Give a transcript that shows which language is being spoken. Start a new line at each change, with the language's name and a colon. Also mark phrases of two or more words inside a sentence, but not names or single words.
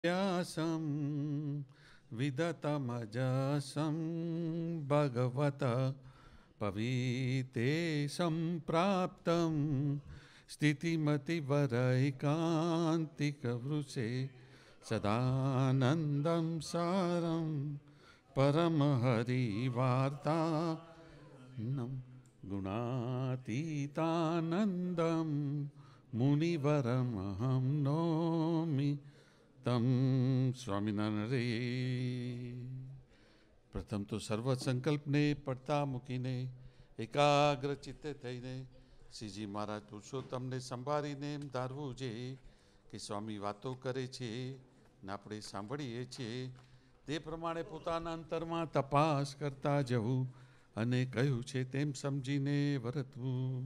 Sanskrit: व्यासं विदतमजसं भगवत पवीतेशं प्राप्तं स्थितिमतिवरैकान्तिकवृषे सदानन्दं सारं परमहरिवार्तानं गुणातीतानन्दं मुनिवरमहं नौमि तम स्वामिनारायण रे.
Gujarati: પ્રથમ તો સર્વ સંકલ્પને પડતા મૂકીને એકાગ્ર ચિત્તે થઈને શ્રીજી મહારાજ પુરુષોત્તમને સંભાળીને એમ ધારવું છે કે સ્વામી વાતો કરે છે ને આપણે સાંભળીએ છીએ તે પ્રમાણે પોતાના અંતરમાં તપાસ કરતા જવું અને કહ્યું છે તેમ સમજીને વર્તવું.